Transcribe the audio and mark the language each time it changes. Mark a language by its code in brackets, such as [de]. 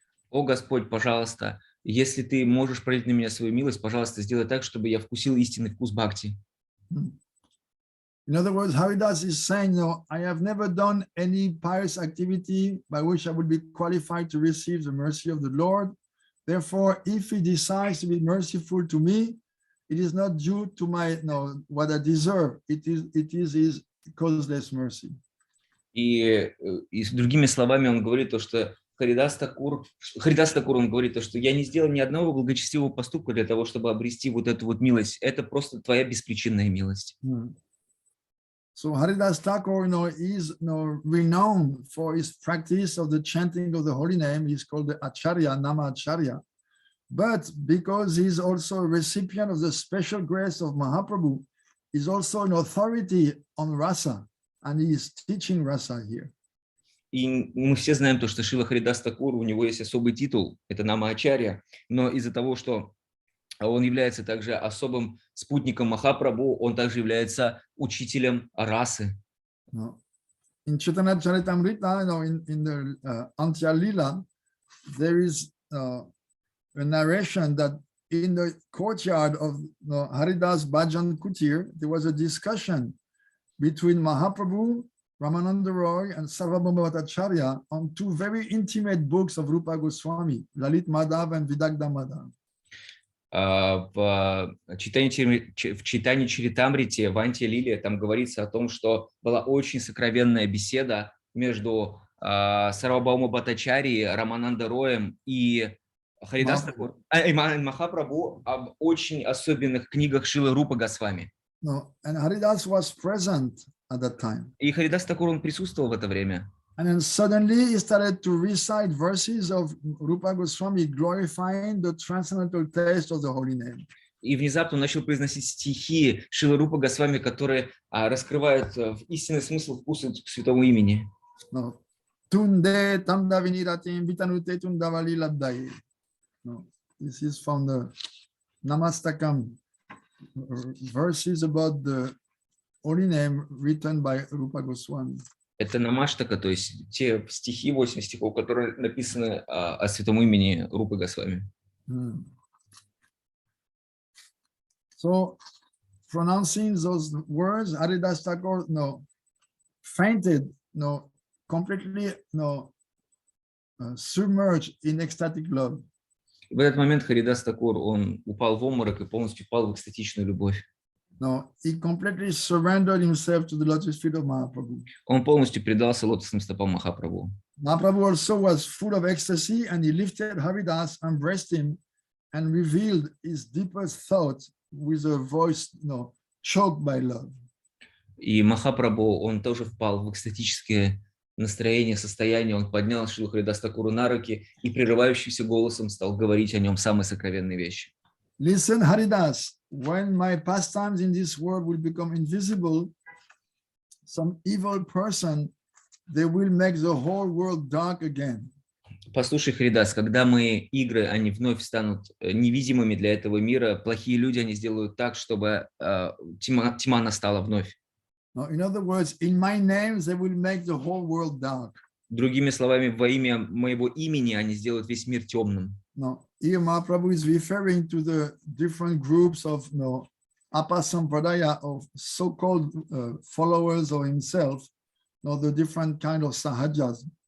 [ru] О Господь, пожалуйста, если ты можешь пролить на меня свою милость, пожалуйста, сделай так, чтобы я вкусил истинный вкус бхакти. [en] In other words, Haridas is saying, I have never done any pious activity by which I would be qualified to receive the mercy of the Lord. Therefore, if he decides to be merciful to me, it is not due to what I deserve. It is his causeless mercy. [ru] И другими словами он говорит то, что Харидас Такур, он говорит то, что я не сделал ни одного благочестивого поступка для того, чтобы обрести вот эту вот милость. Это просто твоя беспричинная милость. [en] So Haridas Thakur, is renowned for his practice of the chanting of the holy name. He's called the Acharya, Nama Acharya. But because he's also a recipient of the special grace of Mahaprabhu, he's also an authority on rasa, and he is teaching rasa here. [ru] И мы все знаем то, что Шрила Харидас Такур, у него есть особый титул, это Нама Ачарья, но из-за того, что он является также особым спутником Махапрабху, он также является учителем расы. [en] In Chaitanya Charitamrita, in the Antya Lila, there is a narration that in the courtyard of Haridas Bhajan Kutir, there was a discussion between Mahaprabhu, Ramananda Roy, and Sarvabhauma Bhattacharya on two very intimate books of Rupa Goswami, Lalit Madhav and Vidagdha Madhav. [ru] В читании Чаритамрите, в Антия-Лиле, там говорится о том, что была очень сокровенная беседа между Сарвабхаума Бхаттачарьей, Рамананда Роем и Харидас Такур, Махапрабху об очень особенных книгах Шрилы Рупы Госвами. [en] And Haridas was present at that time. [ru] И Харидас Такур, он присутствовал в это время. [en] And then suddenly he started to recite verses of Rupa Goswami glorifying the transcendental taste of the holy name. [ru] И внезапно он начал произносить стихи Шрилы Рупы Госвами, которые раскрывают истинный смысл вкуса святого имени. [sa] Tunde tamda viniratim vitanute tundavali labdaye. [en] This is from the Namastakam, verses about the holy name written by Rupa Goswami. [ru] Это намаштака, то есть те стихи, 8 стихов, которые написаны о святом имени Рупы Госвами. [en] So, pronouncing those words, Haridas Thakur fainted, completely submerged in ecstatic love. [ru] В этот момент Харидас Такур, он упал в обморок и полностью впал в экстатичную любовь. [en] He completely surrendered himself to the lotus feet of Mahaprabhu. [ru] Он полностью предался лотосным стопам Махапрабху. [en] Mahaprabhu also was full of ecstasy, and he lifted Haridas, embraced him, and revealed his deepest thoughts with a voice, choked by love. [ru] И Махапрабху, он тоже впал в экстатическое настроение, состояние. Он поднял Шрилу Харидас Такуру на руки и прерывающимся голосом стал говорить о нем самые сокровенные вещи. [en] Listen, Haridas, when my pastimes in this world will become invisible, some evil person, they will make the whole world dark again. [ru] Послушай, Харидас, когда игры, они вновь станут невидимыми для этого мира, плохие люди, они сделают так, чтобы тьма настала вновь. [en] No, in other words, in my name, they will make the whole world dark. [ru] Другими словами, во имя моего имени они сделают весь мир темным. [en] No, here Mahaprabhu is referring to the different groups of Apasampradaya, of so-called followers of himself, the different kind of sahajas.